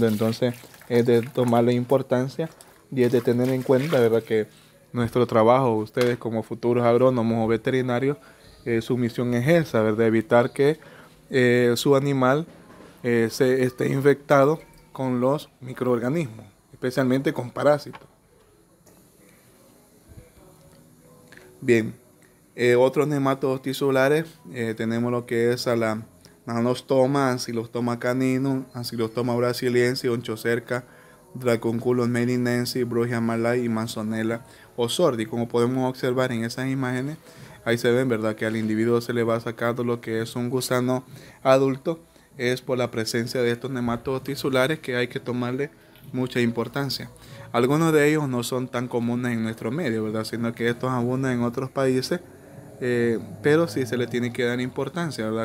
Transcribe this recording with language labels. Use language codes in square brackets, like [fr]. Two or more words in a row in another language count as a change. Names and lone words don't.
[es] Entonces es de tomarle importancia y es de tener en cuenta, ¿verdad?, que nuestro trabajo, ustedes como futuros agrónomos o veterinarios, su misión es esa, ¿verdad?, evitar que su animal se esté infectado con los microorganismos, especialmente con parásitos. Bien, otros nematodos tisulares, tenemos lo que es a la Anostoma, Ancylostoma caninum, Ancylostoma brasiliensis, Onchocerca, Dracunculus melinensis, Brugia malai y Manzonella osordi. Como podemos observar en esas imágenes, ahí se ven, ¿verdad?, que al individuo se le va sacando lo que es un gusano adulto. Es por la presencia de estos nematodos tisulares que hay que tomarle mucha importancia. Algunos de ellos no son tan comunes en nuestro medio, ¿verdad?, sino que estos abundan en otros países, pero sí se le tiene que dar importancia, ¿verdad?